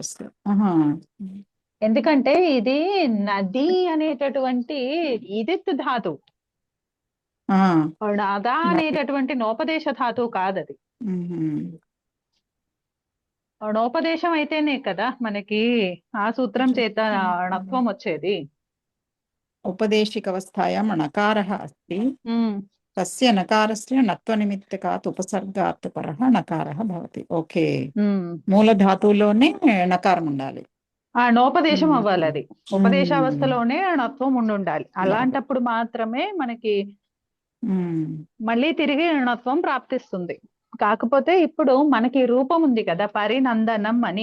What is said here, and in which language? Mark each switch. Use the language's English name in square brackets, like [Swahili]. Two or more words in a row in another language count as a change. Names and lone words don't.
[Telugu] ఎందుకంటే ఇది నది అనేటటువంటి ఇదిత్ ధాతు, నదా అనేటటువంటి నోపదేశ ధాతువు కాదది. నోపదేశం అయితేనే కదా మనకి ఆ సూత్రం చేత ణత్వం వచ్చేది. [Sanskrit] ఉపదేशिकवस्थायां णकारः अस्ति, तस्य नकारस्य नत्वनिमित्तकात् उपसर्गात् परः नकारः भवति. [Telugu] ఓకే, మూలధాతువులోనే నకారం ఉండాలి. నోపదేశం అవ్వాలి. అది ఉపదేశావస్థలోనే ణత్వం ఉండాలి. అలాంటప్పుడు మాత్రమే మనకి మళ్ళీ తిరిగి ణత్వం ప్రాప్తిస్తుంది. కాకపోతే ఇప్పుడు మనకి రూపం ఉంది కదా పరినందనం అని.